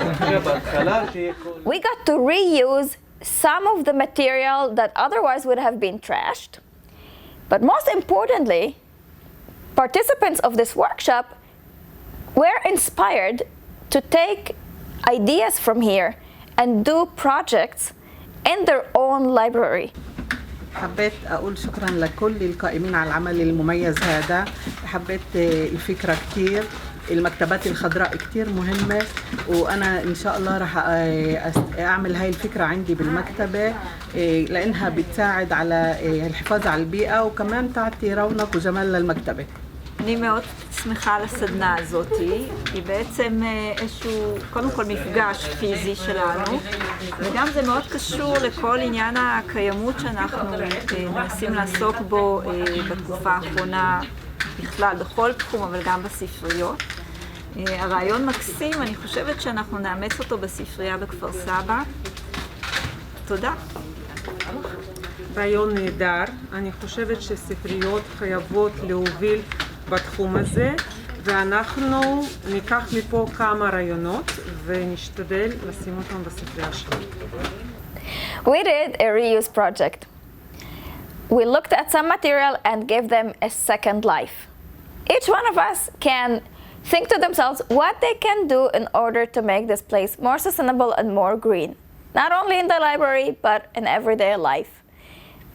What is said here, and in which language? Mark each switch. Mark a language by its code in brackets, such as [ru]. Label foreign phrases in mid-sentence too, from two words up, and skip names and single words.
[en] We got to reuse some of the material that otherwise would have been trashed. But most importantly, participants of this workshop were inspired to take ideas from here and do projects in their own library. [ar] حبيت أقول شكراً لكل القائمين على العمل المميز هذا. حبيت الفكرة كتير. المكتبات الخضراء كتير مهمة، وأنا إن شاء الله راح أعمل هاي الفكرة عندي بالمكتبة لأنها بتساعد على الحفاظ على البيئة وكمان تعطي رونق وجمال ללמכתבה. [he] אני מאוד שמחה על הסדנה הזאת, היא בעצם איזשהו, קודם כל מפגש פיזי שלנו, וגם זה מאוד קשור לכל עניין הקיימות שאנחנו מנסים לעסוק בו בתקופה האחרונה, בכלל בכל תחום, אבל גם בספריות. הרעיון מקסים, אני חושבת שאנחנו נאמץ אותו בספרייה בכפר סבא. תודה. רעיון נהדר, אני חושבת שספריות חייבות להוביל בתחום הזה, ואנחנו ניקח מפה כמה רעיונות ונשתדל לשים אותם בספרייה שלנו. [en] We did a reuse project. We looked at some material and gave them a second life. Each one of us can think to themselves what they can do in order to make this place more sustainable and more green, not only in the library, but in everyday life.